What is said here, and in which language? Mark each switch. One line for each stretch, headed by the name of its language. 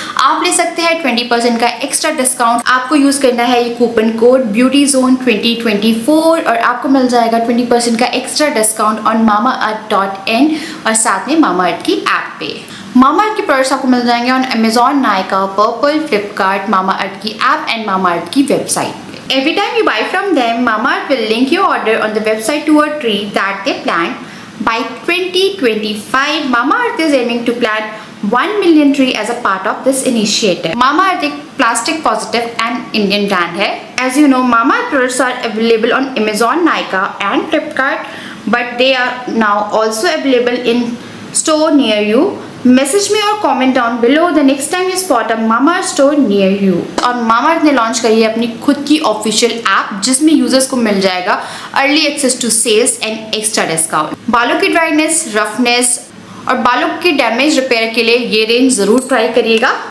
Hindi: आप ले सकते हैं 20% का एक्स्ट्रा डिस्काउंट। आपको यूज करना है ये कूपन कोड ब्यूटी जोन 2024 और आपको मिल जाएगा 20% का एक्स्ट्रा डिस्काउंट ऑन mamaearth.in और साथ में मामा अर्थ की ऐप पे। मामा अर्थ के प्रोडक्ट्स आपको मिल जाएंगे on Amazon, Nykaa, purple, Flipkart, मामा अर्थ की ऐप एंड मामा अर्थ की website.
English: Every time you buy from them, Mama Earth will link your order on the website to a tree that they plant. By 2025, Mama Earth is aiming to plant 1 million tree as a part of this initiative. Mama Earth एक plastic positive and Indian brand है। As you know, Mama Earth products are available on Amazon, Nykaa and Flipkart, but they are now also available in store near you.
Hindi: Message में और
English: Comment down below the next time you spot a mama earth store near you.
Hindi: और मामा अर्थ ने launch करी है अपनी खुद की official app, जिसमें यूजर्स को मिल जाएगा
English: Early access to sales and extra discount.
Hindi: बालों की ड्राइनेस, रफनेस और बालों की डैमेज रिपेयर के लिए ये रेंज जरूर ट्राई करिएगा।